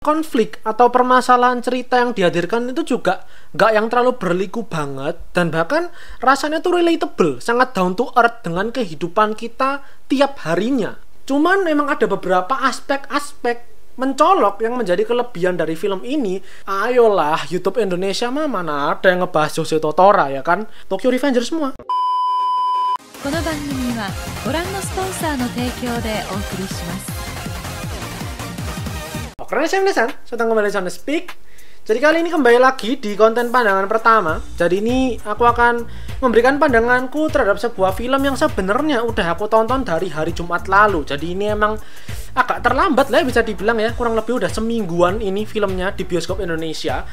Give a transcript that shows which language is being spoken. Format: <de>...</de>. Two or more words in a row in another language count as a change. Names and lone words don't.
<id>konflik atau permasalahan cerita yang dihadirkan itu juga nggak yang terlalu berliku banget, dan bahkan rasanya tuh relatable, sangat</id> <en>down to earth</en> <id>dengan kehidupan kita tiap harinya. Cuman memang ada beberapa aspek-aspek mencolok yang menjadi kelebihan dari film ini. Ayolah, YouTube Indonesia mah mana ada yang ngebahas Jose Totora ya kan? Tokyo Revengers semua.</id> <ja>この番組はご覧のスポンサーの提供でお送りします。</ja> <id>Oke, saya Nesan, sedang kembali di Speak. Jadi kali ini kembali lagi di konten pandangan pertama. Jadi ini aku akan memberikan pandanganku terhadap sebuah film yang sebenarnya udah aku tonton dari hari Jumat lalu. Jadi ini emang agak terlambat lah bisa dibilang ya, kurang lebih udah semingguan ini filmnya di bioskop Indonesia.</id>